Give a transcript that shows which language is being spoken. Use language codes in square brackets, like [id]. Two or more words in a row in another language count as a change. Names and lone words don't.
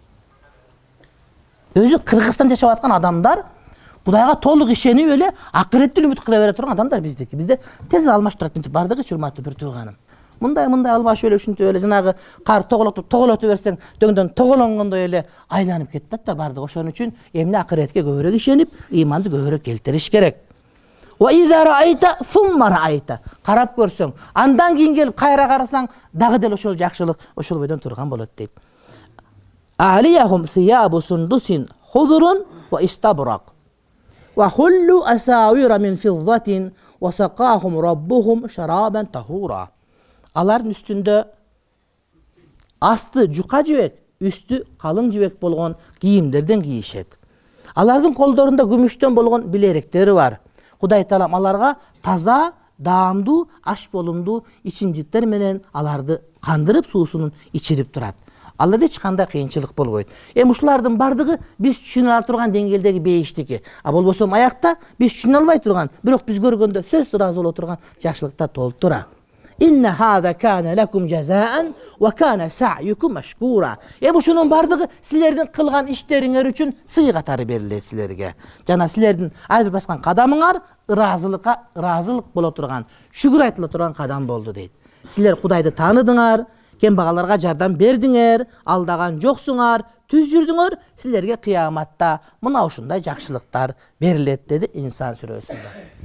[ky] Өзү Кыргызстан жашап аткан адамдар Кудайга толук ишенип эле акыреттен үмүт кыла бере турган адамдар биздики. Бизде тез алмаштырат мынтип бардыгы, урматтуу бир тууганым. Мындай алмашып эле ушинтип эле жанагы кар тоголотуп берсең, дөңдөн тоголонгондой эле айланып кетет да бардыгы. Ошон үчүн эмне акыретке көбүрөөк ишенип, иманды көбүрөөк келтириш керек. [ar] وإذا رأيت ثم رأيت. [ky] Карап көрсөң, андан кийин келип кайра карасаң, дагы дел ошол жакшылык ошол бойдон турган болот дейт. [ar] عاليهم ثياب سندس خضر وإستبرق. وحلوا أساور من فضة وسقاهم ربهم شرابا طهورا. [ky] Алардын үстүндө асты жука жибек, үстү калың жибек болгон кийимдерден кийишет. Алардын колдорунда күмүштөн болгон билеректери бар. Кудай Таалам аларга таза, даамдуу, аш болумдуу ичимдиктер менен аларды кандырып суусунун ичирип турат. Алда эч кандай кыйынчылык болбойт. Ушулардын бардыгы биз түшүнө ала турган деңгээлдеги бейиштики. А болбосо аякта биз түшүнө албай турган, бирок биз көргөндө сөзсүз ыраазы боло турган жакшылыкта толуп тура. [ar] إن هذا كان لكم جزاء وكان سعيكم مشكورا. [ky] Ушунун бардыгы силердин кылган иштериңер үчүн сый катары берилет силерге. Жана силердин ар бир баскан кадамыңар ыраазылык боло турган, шүгүр айтыла турган кадам болду дейт. Силер Кудайды тааныдыңар, кембагаларга жардам бердиңер, алдаган жоксуңар, түз жүрдүңөр, силерге кыяматта мына ушундай жакшылыктар берилет деди Инсан сүрөсүндө.